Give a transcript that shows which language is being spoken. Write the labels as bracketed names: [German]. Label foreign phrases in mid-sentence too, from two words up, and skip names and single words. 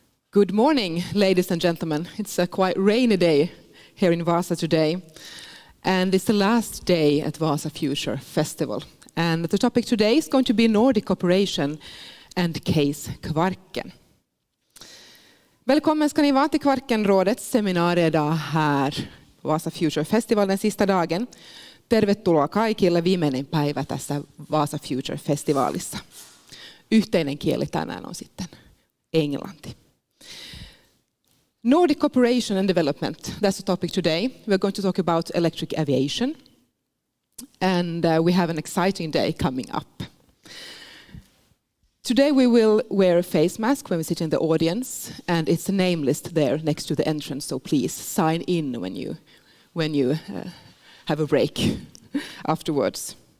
[English] Good morning, ladies and gentlemen. It's a quite rainy day here in Vaasa today, and it's the last day at Vaasa Future Festival. And the topic today is going to be Nordic cooperation and case Kvarken. [Swedish] Välkommen ska ni vara till Kvarkenrådets seminariedag här på Vaasa Future Festival den sista dagen. [Finnish] Tervetuloa kaikille viimeinen päivä tässä Vaasa Future Festivalissa. Yhteinen kieli tänään on sitten englanti. [English] Nordic cooperation and development, that's the topic today. We're going to talk about electric aviation. And we have an exciting day coming up. Today we will wear a face mask when we sit in the audience, and it's a name list there next to the entrance, so please sign in when you have a break afterwards.